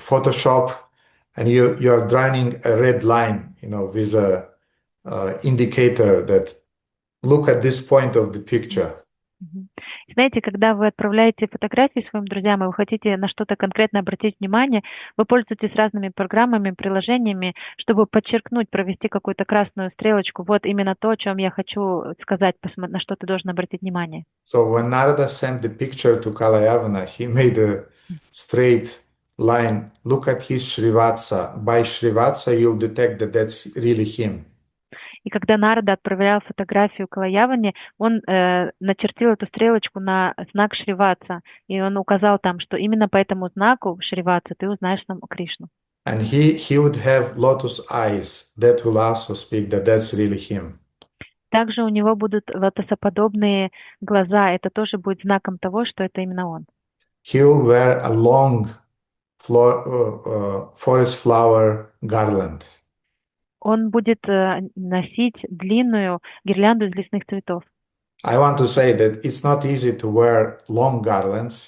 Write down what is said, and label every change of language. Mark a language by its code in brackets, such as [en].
[en] Photoshop, and you're drawing a red line, with a indicator that look at this point of the picture. [ru] Знаете, когда вы отправляете фотографии своим друзьям, и вы хотите на что-то конкретно обратить внимание, вы пользуетесь разными программами, приложениями, чтобы подчеркнуть, провести какую-то красную стрелочку. Вот именно то, о чем я хочу сказать, на что ты должен обратить внимание. [en] So when Narada sent the picture to Kalayavana, he made a straight line. Look at his Srivatsa. By Srivatsa, you'll detect that that's really him. [ru] И когда Нарада отправлял фотографию Калаяване, он начертил эту стрелочку на знак Шриватса, и он указал там, что именно по этому знаку Шриватса ты узнаешь нам Кришну. [en] And he would have lotus eyes. That will also speak that that's really him. [ru] Также у него будут лотосоподобные глаза. Это тоже будет знаком того, что это именно он. [en] He will wear a long forest flower garland. [ru] Он будет носить длинную гирлянду из лесных цветов. [en] I want to say that it's not easy to wear long garlands.